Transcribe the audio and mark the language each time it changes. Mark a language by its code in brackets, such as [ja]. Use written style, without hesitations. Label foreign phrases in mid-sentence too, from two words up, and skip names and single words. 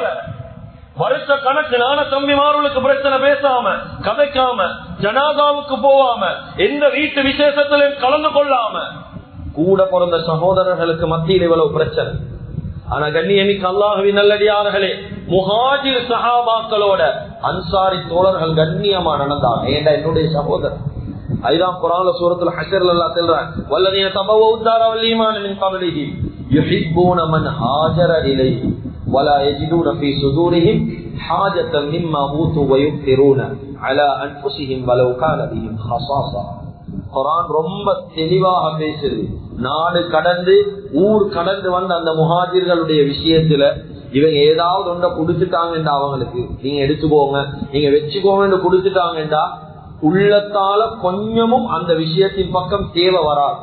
[ta] வருஷ கணக்கு நான தம்பிமார்களுக்கு பிரச்சனை பேசாம கதைக்காம ஜனாதாவுக்கு போவாம எந்த வீட்டு விசேஷத்திலும் கலந்து கொள்ளாம கூட பிறந்த சகோதரர்களுக்கு மத்தியில் இவ்வளவு பிரச்சனை. ஆனா கண்ணியமிக்க அல்லாஹ்வின் நல்லடியார்களே, முஹாஜிர் சஹாபாக்களோட அன்சாரி தோழர்கள் கண்ணியமா நடந்தாங்க. ஏண்டா என்னுடைய சகோதரர். ஐதாம் குர்ஆன்ல சூரத்துல் ஹஷ்ர்ல அல்லாஹ் சொல்றான், [ar] والذين تبوءوا الدار والإيمان من قبلهم يحبون من هاجر إليه ولا يجدون في صدورهم حاجة مما أوتوا ويؤثرون على أنفسهم ولو كان بهم خصاصة. [ta] குர்ஆன் ரொம்ப தெளிவாக பேசுது. நாடு கடந்து ஊர் கடந்து வந்த அந்த முஹாஜிர்களுடைய விஷயத்துல இவங்க ஏதாவது ஒன்றை கொடுத்துட்டாங்கடா, அவங்களுக்கு நீங்க எடுத்துக்கோங்க, நீங்க வச்சுக்கோங்க கொடுத்துட்டாங்கடா, உள்ளத்தால கொஞ்சமும் அந்த விஷயத்தின் பக்கம் தேவை வராது.